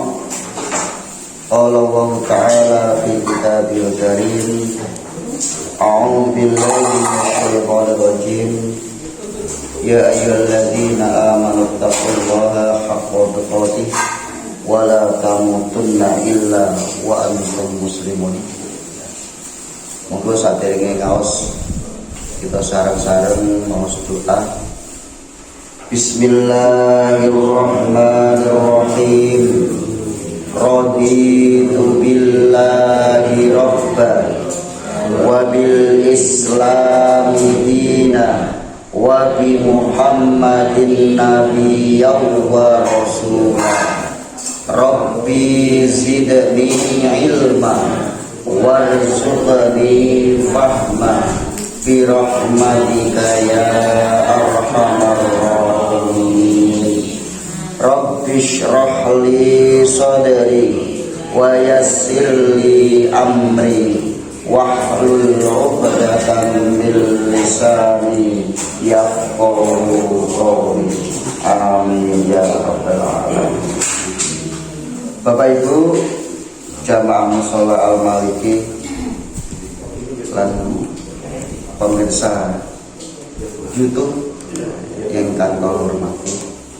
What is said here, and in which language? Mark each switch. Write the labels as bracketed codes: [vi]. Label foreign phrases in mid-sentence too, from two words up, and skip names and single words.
[ar] قال الله تعالى في الكتاب الكريم. أعوذ بالله من الشيطان الرجيم. يا أيها الذين آمنوا اتقوا الله حق تقاته ولا تموتن إلا وأنتم مسلمون. [jv] Monggo saderenge ngaos kita sareng-sareng maos doa. [ar] بسم الله الرحمن الرحيم. رضيت بالله ربا وبالإسلام دينا وبمحمد نبيا ورسولا. رب زدني علما وارزقني فهما برحمتك يا أرحم الراحمين. رب اشرح لي صدري ويسر لي أمري واحلل عقدة من لساني يفقهوا قولي. آمين يا رب العالمين. [jv] Bapak Ibu jamaah mushola al-Maliki lan pemirsa YouTube yang kula hormati.